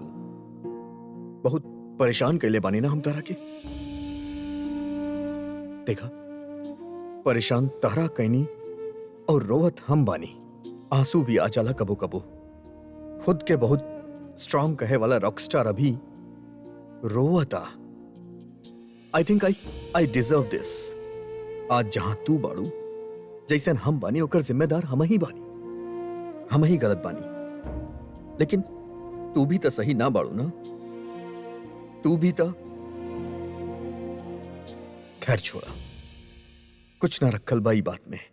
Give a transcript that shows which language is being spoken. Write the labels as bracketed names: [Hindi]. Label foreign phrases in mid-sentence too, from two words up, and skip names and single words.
[Bhojpuri] बहुत परेशान कैले बानी ना हम तहरा के। देखा, परेशान तहरा कैनी और रोवत हम बानी। आंसू भी आ जाला कबो कबो। खुद के बहुत स्ट्रांग कहे वाला रॉकस्टार अभी रोवता। [English] I think I deserve this. [Bhojpuri] आज जहां तू बाड़ू जैसन हम बानी ओकर जिम्मेदार हम ही बानी। हम ही गलत बानी, लेकिन तू भी तो सही ना बाड़ू ना। तू भी तो खैर छोड़ा, कुछ ना रखल बाई बात में।